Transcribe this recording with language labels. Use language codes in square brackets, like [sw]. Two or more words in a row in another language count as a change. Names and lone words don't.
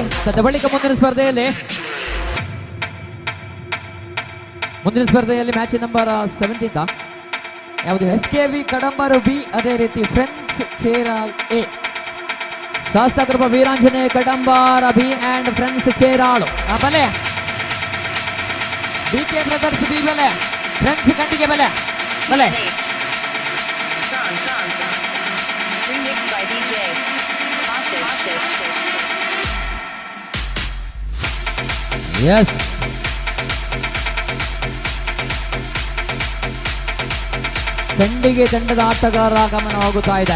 [kn] ತದ ಬಳಿಕ ಮುಂದಿನ ಸ್ಪರ್ಧೆಯಲ್ಲಿ [en] match number [kn] 17 ಯಾವುದು? SKV ಕಡಂಬರು ಬಿ, ಅದೇ ರೀತಿ ಫ್ರೆಂಡ್ಸ್ ಚೇರಾಲ್ ಎ. ಶಾಸ್ತ್ರಕೃಪ ವೀರಾಂಜನೇಯ ಕಡಂಬಾರ ಬಿ ಅಂಡ್ ಫ್ರೆಂಡ್ಸ್ ಚೇರಾಳು [tcy] ಬಲೆ. ಬಿಕೆ ಬ್ರದರ್ಸ್ ಬಿ ಬಲೆ, ಫ್ರೆಂಡ್ಸ್ ಕಂಡಿಗೆ ಬಲೆ ಬಲೆ. [en] Remixed by DJ Ashish. [kn] ಎಸ್, ಕಂಡಿಗೆ ತಂಡದ ಆಟಗಾರರ ಗಮನವಾಗುತ್ತಾ ಇದೆ.